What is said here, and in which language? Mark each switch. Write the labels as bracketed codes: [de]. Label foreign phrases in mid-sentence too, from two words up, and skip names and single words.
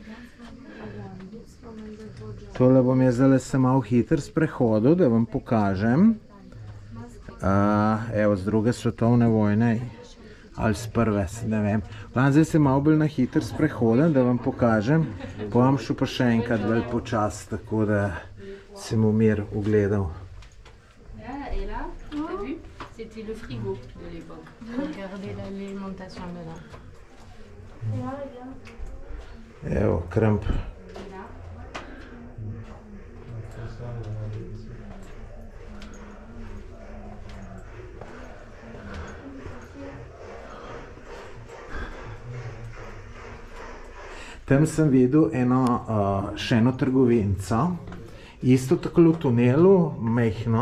[sl] Tole bom jaz zdaj se malo hitro sprehodil, da vam pokažem. Evo, z druge svetovne vojne ali z prve, ne vem. Zdaj se malo bolj na hitro sprehodim, da vam pokažem. Bom šel pa še enkrat bolj počas, tako da sem v mir ugledal. [fr] C'était le frigo de l'époque. Regardez l'alimentation dedans. [sl] Evo, krmp. Tam sem videl še eno trgovinco, isto tako v tunelu, mehno.